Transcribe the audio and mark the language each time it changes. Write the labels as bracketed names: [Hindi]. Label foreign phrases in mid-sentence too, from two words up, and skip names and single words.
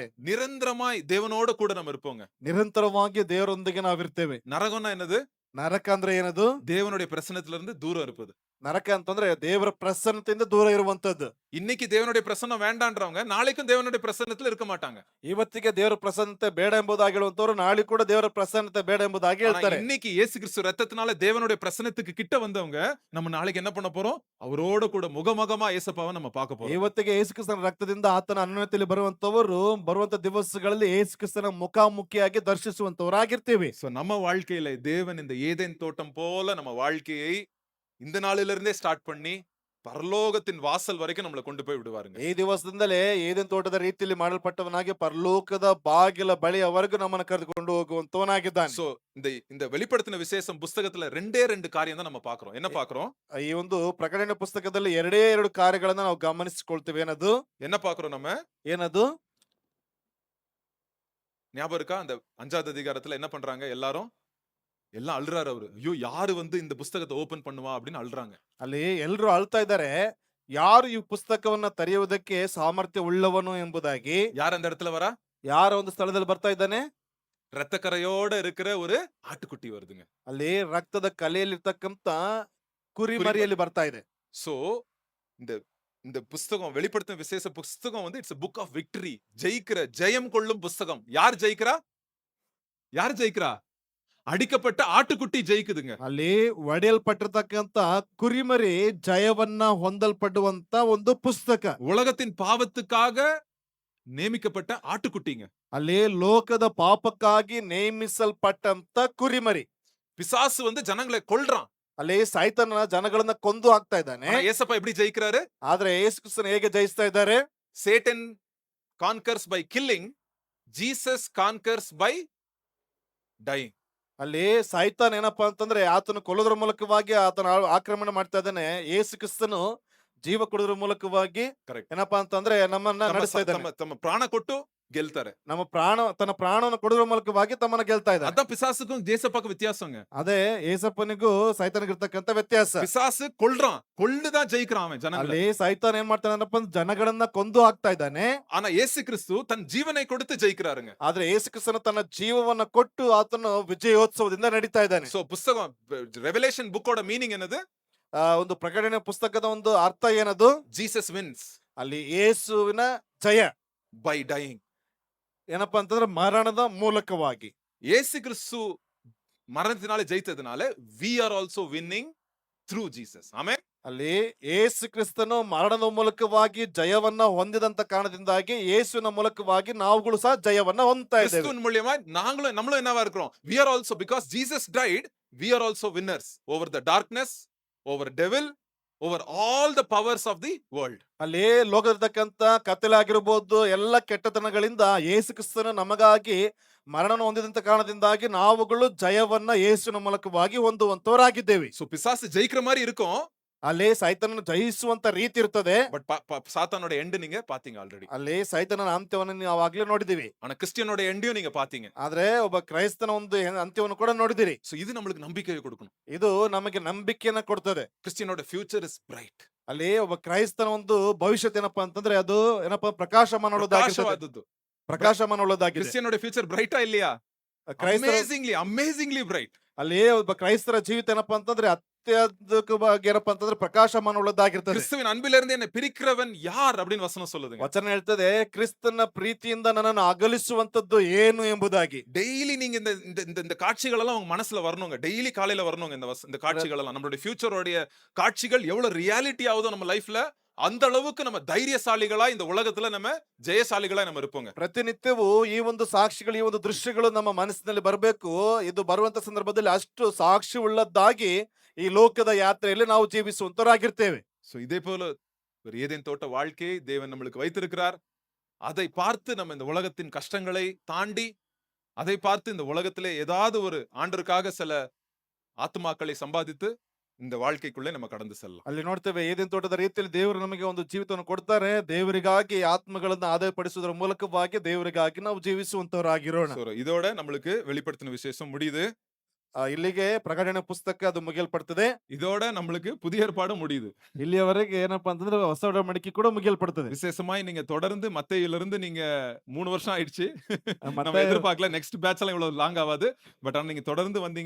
[Tamil] நிரந்தரமாய் தேவனோட கூட நம்ம இருப்போங்க. [Kannada] ನಿರಂತರವಾಗಿ ದೇವರೊಂದಿಗೆ ನಾವಿರ್ತೇವೆ. [Tamil] நரகம்னா என்னது? [Kannada] ನರಕ ಅಂದ್ರೆ ಏನದು? [Tamil] தேவனுடைய பிரசன்னத்துல இருந்து தூரம் இருப்பது. [Kannada] ನರಕ ಅಂತಂದ್ರೆ ದೇವರ ಪ್ರಸನ್ನತೆಯಿಂದ ದೂರ ಇರುವಂತದ್ದು. [Tamil] இன்னைக்கு தேவனுடைய பிரசன்னம் வேண்டான்றவங்க நாளைக்கும் தேவனுடைய பிரசன்னத்துல இருக்க மாட்டாங்க. [Kannada] ಇವತ್ತಿಗೆ ದೇವರ ಪ್ರಸನ್ನತೆ ಬೇಡ ಎಂಬುದಾಗಿ ಹೇಳುವಂತವರು ನಾಳೆ ಕೂಡ ದೇವರ ಪ್ರಸನ್ನತೆ ಬೇಡ ಎಂಬುದಾಗಿ ಹೇಳ್ತಾರೆ. [Tamil] இன்னைக்கு இயேசு கிறிஸ்து ரத்தத்தினால தேவனுடைய பிரசன்னத்துக்கு கிட்ட வந்தவங்க நம்ம நாளைக்கு என்ன பண்ண போறோம்? அவரோட கூட முகமுகமா இயேசுப்பாவை நம்ம பார்க்க போறோம். [Kannada] ಇವತ್ತಿಗೆ ಯೇಸು ಕ್ರಿಸ್ತನ ರಕ್ತದಿಂದ ಆತನ ಅನ್ಯೋನ್ಯತೆಯಲ್ಲಿ ಬರುವಂತವರು ಬರುವಂತ ದಿವಸಗಳಲ್ಲಿ ಯೇಸು ಕ್ರಿಸ್ತನ ಮುಖಾಮುಖಿಯಾಗಿ ದರ್ಶಿಸುವಂತವರಾಗಿರ್ತೀವಿ. [Tamil] சோ நம்ம வாழ்க்கையில தேவன் இந்த ஏதேன் தோட்டம் போல நம்ம வாழ்க்கையை இந்த நாளிலிருந்தே ஸ்டார்ட் பண்ணி பரலோகத்தின் வாசல் வரைக்கும் நம்மள கொண்டு போய் விடுவாருங்க. [Kannada] ಈ ದಿವಸದಿಂದಲೇ ಏದೆನ್ ತೋಟದ ರೀತಿಯಲ್ಲಿ ಮಾಡಲ್ಪಟ್ಟವನಾಗಿ ಪರಲೋಕದ ಬಾಗಿಲ ಬಳಿಯವರೆಗೂ ನಮ್ಮನ್ನು ಕರೆದುಕೊಂಡು ಹೋಗುವಂತವನಾಗಿದ್ದಾನೆ. [Tamil] சோ இந்த இந்த வெளிப்படுத்தின விசேஷம் புஸ்தகத்துல 2 காரியம் தான் நம்ம பார்க்கிறோம். என்ன பார்க்கிறோம்? [Kannada] ಈ ಒಂದು ಪ್ರಕಟಣೆ ಪುಸ್ತಕದಲ್ಲಿ ಎರಡೇ ಎರಡು ಕಾರ್ಯಗಳನ್ನ ನಾವು ಗಮನಿಸಿಕೊಳ್ತೀವಿ. ಏನದು [Tamil] என்ன பார்க்கிறோம் நம்ம? [Kannada] ಏನದು [Tamil] ஞாபகம் இருக்கா? அந்த 5வது அதிகாரத்துல என்ன பண்றாங்க எல்லாரும்? எல்லாம் அழுறாரு அவரு. ஐயோ யாரு வந்து இந்த புஸ்தகத்தை ஓபன் பண்ணுவா அப்படின்னு அழுறாங்க. [Kannada] ಅಲ್ಲಿ ಎಲ್ರು ಅಳ್ತಾ ಇದ್ದಾರೆ, ಯಾರು ಈ ಪುಸ್ತಕವನ್ನ ತೆರೆಯುವುದಕ್ಕೆ ಸಾಮರ್ಥ್ಯ ಉಳ್ಳವನು ಎಂಬುದಾಗಿ. [Tamil] யார் அந்த இடத்துல வரா? [Kannada] ಯಾರ ಒಂದು ಸ್ಥಳದಲ್ಲಿ ಬರ್ತಾ ಇದ್ದಾನೆ? [Tamil] ரத்தக்கரையோட இருக்கிற ஒரு ஆட்டுக்குட்டி வருதுங்க. [Kannada] ಅಲ್ಲಿ ರಕ್ತದ ಕಲೆಯಲ್ಲಿರ್ತಕ್ಕಂತ ಕುರಿಮರಿಯಲ್ಲಿ ಬರ್ತಾ ಇದೆ. [Tamil] சோ இந்த இந்த புஸ்தகம் வெளிப்படுத்தின விசேஷ புஸ்தகம் வந்து [English] it's a book of victory. [Tamil] ஜெயிக்கிற ஜெயம் கொள்ளும் புஸ்தகம். யார் ஜெயிக்கிறா? யார் ஜெயிக்கிறா? அடிக்கப்பட்ட ஆட்டுக்குட்டி ஜெயிக்குதுங்க. [Kannada] ಅಲ್ಲಿ ಒಡೆಯಲ್ಪಟ್ಟಿರ್ತಕ್ಕಂತ ಕುರಿಮರಿ ಜಯವನ್ನ ಹೊಂದಲ್ಪಡುವಂತ ಒಂದು ಪುಸ್ತಕ. [Tamil] உலகத்தின் பாவத்துக்காக ನೇಮಿக்கப்பட்ட ஆட்டுக்குட்டிங்க. [Kannada] ಅಲ್ಲಿ ಲೋಕದ ಪಾಪಕ್ಕಾಗಿ ನೇಮಿಸಲ್ಪಟ್ಟಂತ ಕುರಿಮರಿ. [Tamil] பிசாசு வந்து ஜனங்களை கொல்றான். [Kannada] ಅಲ್ಲಿ ಸೈತಾನ ಜನಗಳನ್ನ ಕೊಂದು ಹಾಕ್ತಾ ಇದ್ದಾನೆ. [Tamil] ஆனா ஏசப்பா எப்படி ஜெயிக்கிறாரு? [Kannada] ಆದ್ರೆ ಯೇಸು ಕ್ರಿಸ್ತನು ಹೇಗೆ ಜಯಿಸ್ತಾ ಇದ್ದಾರೆ? [English] Satan conquers by killing, Jesus conquers by dying. [Kannada] ಅಲ್ಲಿ ಸೈತಾನ್ ಏನಪ್ಪಾ ಅಂತಂದ್ರೆ ಆತನು ಕೊಲ್ಲೋದ್ರ ಮೂಲಕವಾಗಿ ಆತನ ಆಕ್ರಮಣ ಮಾಡ್ತಾ ಇದ್ದಾನೆ. ಯೇಸು ಕ್ರಿಸ್ತನು ಜೀವ ಕೊಡೋದ್ರ ಮೂಲಕವಾಗಿ [English] Correct. [Kannada] ಏನಪ್ಪಾ ಅಂತಂದ್ರೆ ನಮ್ಮನ್ನ ನಡೆಸ್ತಾ ಇದ್ದಾನೆ. ತಮ್ಮ ಪ್ರಾಣ ಕೊಟ್ಟು ಗೆಲ್ತಾರೆ. ನಮ್ಮ ತನ್ನ ಪ್ರಾಣವನ್ನು ಕೊಡೋದ್ರ ಮೂಲಕವಾಗಿ ತಮ್ಮನ್ನ ಗೆಲ್ತಾ ಇದ್ದಾನೆ. [Tamil] அதான் பிசாசுக்கும் ஜேசப்பாக்கு வித்தியாசங்க. [Kannada] ಅದೇ ಏಸಪ್ಪನಿಗೂ ಸೈತಾನಿಗಿರ್ತಕ್ಕಂತ ವ್ಯತ್ಯಾಸ. [Tamil] பிசாசு கொல்றான், கொல்லுதான் ஜெயிக்கிறான் அவன் ஜனங்களை. [Kannada] ಅಲ್ಲಿ ಸೈತಾನ್ ಏನ್ ಮಾಡ್ತಾನಪ್ಪ ಜನಗಳನ್ನ ಕೊಂದು ಹಾಕ್ತಾ ಇದ್ದಾನೆ. [Tamil] ஆனா இயேசு கிறிஸ்து தன் ஜீவனை கொடுத்து ஜெயிக்கிறாருங்க. [Kannada] ಆದ್ರೆ ಯೇಸು ಕ್ರಿಸ್ತನು ತನ್ನ ಜೀವವನ್ನ ಕೊಟ್ಟು ಆತನು ವಿಜಯೋತ್ಸವದಿಂದ ನಡೀತಾ ಇದ್ದಾನೆ. [Tamil] சோ புஸ்தகம் ரெவலேஷன் புக்கோட மீனிங் என்னது? [Kannada] ಒಂದು ಪ್ರಕಟಣೆ ಪುಸ್ತಕದ ಒಂದು ಅರ್ಥ ಏನದು? [English] ஜீசஸ் wins [Kannada] ಅಲ್ಲಿ ಯೇಸುವಿನ ಜಯ [English] by dying. [Kannada] ಏನಪ್ಪಾ ಅಂತಂದ್ರೆ ಮರಣದ ಮೂಲಕವಾಗಿ. [Tamil] இயேசு கிறிஸ்து மரணத்தினால ஜெயித்ததுனால [English] we are also winning through Jesus. [Tamil] ஆமென். [Kannada] ಅಲ್ಲಿ ಯೇಸು ಕ್ರಿಸ್ತನು ಮರಣದ ಮೂಲಕವಾಗಿ ಜಯವನ್ನ ಹೊಂದಿದಂತ ಕಾರಣದಿಂದಾಗಿ ಯೇಸುವಿನ ಮೂಲಕವಾಗಿ ನಾವುಗಳು ಸಹ ಜಯವನ್ನ ಹೊಂದ್ತಾ ಇದ್ದೇವೆ. [Tamil] கிறிஸ்துவின் மூலமா நம்மளும் என்னவா இருக்கிறோம்? [English] We are also, because Jesus died, we are also winners over the darkness, over devil, over all the powers of the world. [Kannada] ಅಲ್ಲಿ ಲೋಕದರ್ತಕ್ಕಂತ ಕತ್ತಲಾಗಿರ್ಬೋದು ಎಲ್ಲ ಕೆಟ್ಟತನಗಳಿಂದ ಯೇಸು ಕ್ರಿಸ್ತನು ನಮಗಾಗಿ ಮರಣನ ಹೊಂದಿದಂತ ಕಾರಣದಿಂದಾಗಿ ನಾವುಗಳು ಜಯವನ್ನ ಯೇಸುವಿನ ಮೂಲಕವಾಗಿ ಹೊಂದುವಂತವರಾಗಿದ್ದೇವೆ. [Tamil] சோ பிசாசு ஜெயிக்கிற மாதிரி இருக்கும். [Kannada] ಅಲ್ಲಿ ಸೈತಾನನ ಜಯಿಸುವಂತ ರೀತಿ ಇರ್ತದೆ. [Tamil] பட் சாத்தானோட எண்ட் நீங்க பாத்தீங்க ஆல்ரெடி. [Kannada] ಅಲ್ಲಿ ಸೈತಾನನ ಅಂತ್ಯವನ್ನು ನಾವು ಆಗ್ಲೇ ನೋಡಿದೀವಿ. [Tamil] ஆனா கிறிஸ்டியனோட எண்டையும் நீங்க பாத்தீங்க. [Kannada] ಆದ್ರೆ ಒಬ್ಬ ಕ್ರೈಸ್ತನ ಒಂದು ಅಂತ್ಯವನ್ನು ಕೂಡ ನೋಡಿದಿರಿ. [Tamil] சோ இது நம்மளுக்கு நம்பிக்கையை கொடுக்கணும். [Kannada] ಇದು ನಮಗೆ ನಂಬಿಕೆಯನ್ನ ಕೊಡ್ತದೆ. [English] கிறிஸ்டியனோட future is bright. [Kannada] ಅಲ್ಲಿ ಒಬ್ಬ ಕ್ರೈಸ್ತನ ಒಂದು ಭವಿಷ್ಯತ್ ಏನಪ್ಪಾ ಅಂತಂದ್ರೆ ಅದು ಏನಪ್ಪಾ ಪ್ರಕಾಶಮಾನವಾದದ್ದು. ಪ್ರಕಾಶಮಾನವಾದದ್ದಾಗಿದೆ. [Tamil] கிறிஸ்டியனோட ஃபியூச்சர் பிரைட்டா இல்லையா? [Kannada] ಕ್ರೈಸ್ತರ [English] amazingly bright. [Kannada] ಅಲ್ಲಿ ಒಬ್ಬ ಕ್ರೈಸ್ತರ ಜೀವಿತ ಏನಪ್ಪಾ ಅಂತಂದ್ರೆ ಅತ್ಯದ್ಭುತವಾಗಿ ಏನಪ್ಪಾ ಅಂತಂದ್ರೆ ಪ್ರಕಾಶಮಾನವುಳ್ಳದ್ದಾಗಿರ್ತದೆ. [Tamil] கிறிஸ்துவின் அன்பிலிருந்து என்னை பிரிக்கிறவன் யார் அப்படின்னு வசனம் சொல்லுதுங்க. [Kannada] ವಚನ ಹೇಳ್ತದೆ ಕ್ರಿಸ್ತನ ಪ್ರೀತಿಯಿಂದ ನನ್ನನ್ನು ಅಗಲಿಸುವಂತದ್ದು ಏನು ಎಂಬುದಾಗಿ. [Tamil] டெய்லி நீங்க இந்த இந்த இந்த காட்சிகள் எல்லாம் உங்க மனசுல வரணுங்க. டெய்லி காலையில வரணுங்க இந்த காட்சிகள் எல்லாம். நம்மளுடைய ஃபியூச்சரோட காட்சிகள் எவ்வளவு ரியாலிட்டி ஆகுதோ நம்ம லைஃப்ல அந்த அளவுக்கு நம்ம தைரியசாலிகளா இந்த உலகத்துல நம்ம ஜெயசாலிகளா நம்ம இருப்போங்க. [Kannada] ಪ್ರತಿನಿತ್ಯವೂ ಈ ಒಂದು ಸಾಕ್ಷಿಗಳು ಈ ಒಂದು ದೃಶ್ಯಗಳು ನಮ್ಮ ಮನಸ್ಸಿನಲ್ಲಿ ಬರಬೇಕು. ಇದು ಬರುವಂತ ಸಂದರ್ಭದಲ್ಲಿ ಅಷ್ಟು ಸಾಕ್ಷಿ ಉಳ್ಳದ್ದಾಗಿ ಈ ಲೋಕದ ಯಾತ್ರೆಯಲ್ಲಿ ನಾವು ಜೀವಿಸುವಂತರಾಗಿರ್ತೇವೆ. [Tamil] சோ இதே போல ஒரு ஏதேன் தோட்ட வாழ்க்கையை தேவன் நம்மளுக்கு வைத்திருக்கிறார். அதை பார்த்து நம்ம இந்த உலகத்தின் கஷ்டங்களை தாண்டி அதை பார்த்து இந்த உலகத்திலே ஏதாவது ஒரு ஆண்டருக்காக சில ஆத்துமாக்களை சம்பாதித்து இந்த வாழ்க்கைக்குள்ளே நம்ம கடந்து செல்லலாம். [Kannada] ಅಲ್ಲಿ ನೋಡ್ತೇವೆ ಏದೇನ್ ತೋಟದ ರೀತಿಯಲ್ಲಿ ದೇವರು ನಮಗೆ ಒಂದು ಜೀವಿತವನ್ನು ಕೊಡ್ತಾರೆ. ದೇವರಿಗಾಗಿ ಆತ್ಮಗಳನ್ನ ಆದಾಯಪಡಿಸುವುದರ ಮೂಲಕವಾಗಿ ದೇವರಿಗಾಗಿ ನಾವು ಜೀವಿಸುವಂತವರಾಗಿರೋಣ. [Tamil] இதோட நம்மளுக்கு வெளிப்படுத்தின விசேஷம் முடியுது. [Kannada] ಇಲ್ಲಿಗೆ ಪ್ರಕಟಣೆ ಪುಸ್ತಕ ಅದು ಮುಗಿಯಲ್ಪಡ್ತದೆ. [Tamil] இதோட நம்மளுக்கு புதிய ஏற்பாடு முடியுது. [Kannada] ಇಲ್ಲಿಯವರೆಗೆ ಏನಪ್ಪಾ ಅಂತಂದ್ರೆ ಹೊಸ ಒಡಂಬಡಿಕೆ ಕೂಡ ಮುಗಿಯಲ್ಪಡ್ತದೆ. [Tamil] விசேஷமாய் நீங்க தொடர்ந்து மத்தேயிலிருந்து நீங்க 3 வருஷம் ஆயிடுச்சு. நம்ம [Kannada] ಮತ್ತಾಯ [Tamil] எதிர்பார்க்கல [English] next batch [Tamil] எல்லாம் இவ்வளவு லாங் ஆகாது. பட் ஆனா நீங்க தொடர்ந்து வந்தீங்க.